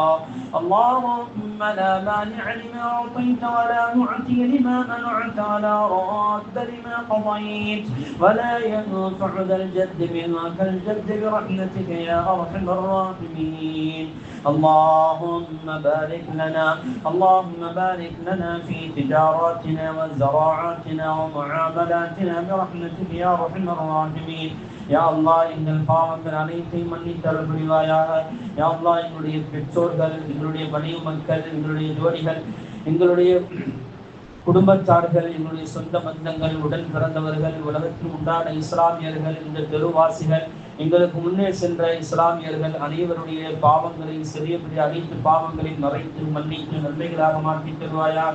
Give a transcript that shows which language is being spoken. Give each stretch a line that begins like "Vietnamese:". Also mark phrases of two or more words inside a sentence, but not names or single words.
Arabic: اللهم لا مانع لما اعطيت ولا معطي لما منعت ولا راد لما قضيت ولا ينفع ذا الجد منك الجد برحمتك يا ارحم الراحمين. اللهم بارك لنا في تجاراتنا وزراعاتنا ومعاملاتنا برحمتك يا ارحم الراحمين. يا الله
Tamil: எங்கள் பாவங்கள் அனைத்தையும் மன்னித்தருள் புரிவாயாக.
Arabic: يا الله
Tamil: எங்களுடைய பெற்றோர்கள், எங்களுடைய மனைவி மக்கள், எங்களுடைய ஜோடிகள், எங்களுடைய குடும்பத்தார்கள், எங்களுடைய சொந்த பந்தங்கள், உடன் பிறந்தவர்கள், உலகத்தில் உண்டான இஸ்லாமியர்கள், இந்த தெருவாசிகள், எங்களுக்கு முன்னே சென்ற இஸ்லாமியர்கள் அனைவருடைய பாவங்களை சிறிய பெரிய அனைத்து பாவங்களையும் மறைத்து மன்னித்து நன்மைகளாக மாற்றி தருவாயாக.